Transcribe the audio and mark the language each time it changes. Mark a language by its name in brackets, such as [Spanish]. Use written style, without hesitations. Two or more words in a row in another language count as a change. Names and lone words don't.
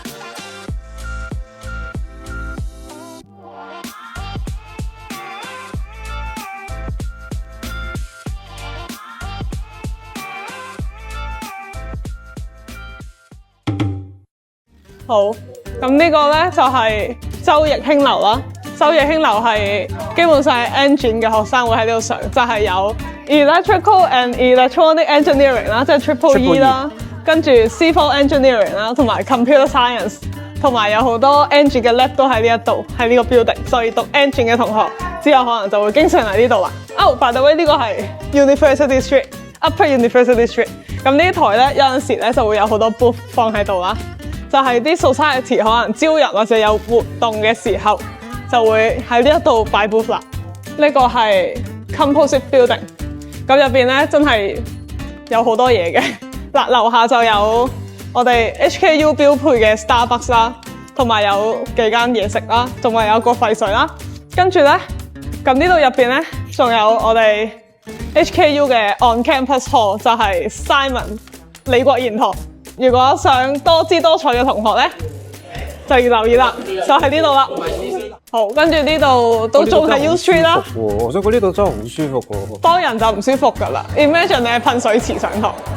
[Cantonese] 好，咁呢個咧就係周易興樓啦。周易興樓係基本上係 engine 嘅學生會喺呢度上，就係有 [English] electrical and electronic engineering [Cantonese] 啦，即係 [English] triple E [Cantonese] 啦，跟住 [English] civil engineering [Cantonese] 啦，同埋 [English] computer science， [Cantonese] 同埋有好多 engine 嘅 lab 都喺呢一度，喺呢個 building， 所以讀 engine 嘅同學之後可能就會經常嚟呢度啦。 [English] by the way [Cantonese] 呢個係 University Street，Upper University Street。咁呢台咧有陣時咧就會有好多 booth 放喺度啦。就係啲 society 可能招人或者有活動嘅時候，就會喺呢一度擺 booth 啦。呢個係 [English] composite building， [Cantonese] 咁入邊咧真係有好多嘢嘅。嗱，樓下就有我哋 HKU 標配嘅 Starbucks 啦，同埋有幾間嘢食啦，仲埋有個廢水啦。跟住咧，咁呢度入邊咧，仲有我哋 HKU 嘅 [English] on campus hall， [Cantonese] 就係 Simon 李國賢堂。如果想多姿多彩嘅同學咧，就要留意啦，就喺呢度啦。好，跟住呢度都仲係 U Street 啦。我想講呢度真係好舒服喎。多人就唔舒服㗎啦。Imagine 你係噴水池上堂。